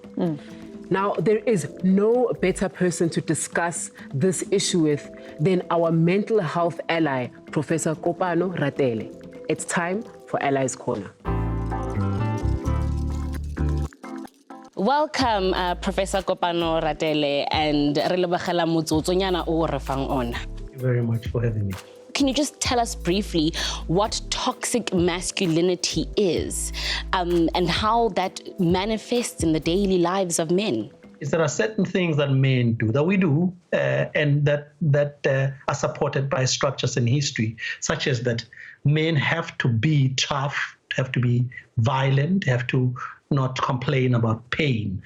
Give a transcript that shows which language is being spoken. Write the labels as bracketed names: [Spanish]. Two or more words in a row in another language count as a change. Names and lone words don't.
[English] Now, there is no better person to discuss this issue with than our mental health ally, Professor Kopano Ratele. It's time for Allie's Corner. Welcome, Professor Kopano Ratele, and [Tswana] re lebogela motsotsonyana o re fang ona. [English] Thank you very much for having me. Can you just tell us briefly what toxic masculinity is and how that manifests in the daily lives of men? There are certain things that men do, that we do, and that are supported by structures in history, such as that men have to be tough, have to be violent, have to not complain about pain.